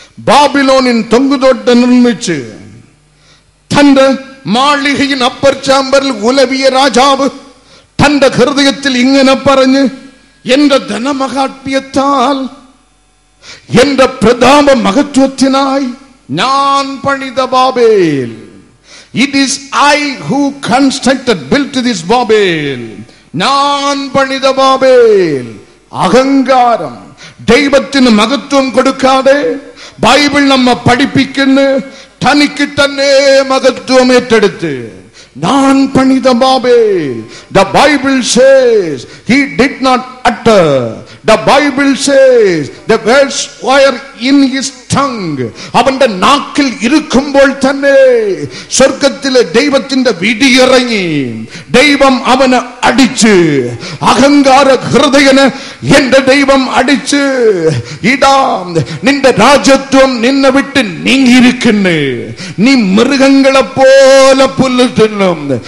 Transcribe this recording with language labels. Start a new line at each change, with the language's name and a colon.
Malayalam: Babylonian തൊങ്കുതോട്ട് നിർമ്മിച്ച് തന്റെ മാളികയിൽ upper ചാമ്പറിൽ ഉലവിയ രാജാവ് തന്റെ ഹൃദയത്തിൽ ഇങ്ങനെ പറഞ്ഞ്, എന്റെ ധനമഹാത്മ്യത്താൽ എന്റെ പ്രതാപ മഹത്വത്തിനായി ഞാൻ പണിത Babel,
English: it is I who built this Babel.
Malayalam: ഞാൻ പണിത ബാബേൽ. അഹങ്കാരം, ദൈവത്തിന് മഹത്വം കൊടുക്കാതെ ബൈബിൾ നമ്മെ പഠിപ്പിക്കുന്നു തനിക്ക് തന്നെ മഹത്വം ഏറ്റെടുത്ത് ഞാൻ പണിത Babel.
English: The Bible says he did not utter. The Bible says the words were in his tongue.
Malayalam: അവന്റെ നാക്കിൽ ഇരിക്കുമ്പോൾ തന്നെ സ്വർഗത്തിലെ ദൈവത്തിന്റെ വിടിയിറങ്ങി ദൈവം അവനെ അടിച്ച്, അഹങ്കാര ഹൃദയന് എന്റെ ദൈവം അടിച്ച്, ഇതാ നിന്റെ രാജ്യത്വം നിന്നെ വിട്ട് നീങ്ങിയിരിക്കുന്നു, നീ മൃഗങ്ങളെ പോലെ പുല്ല് തിന്നും.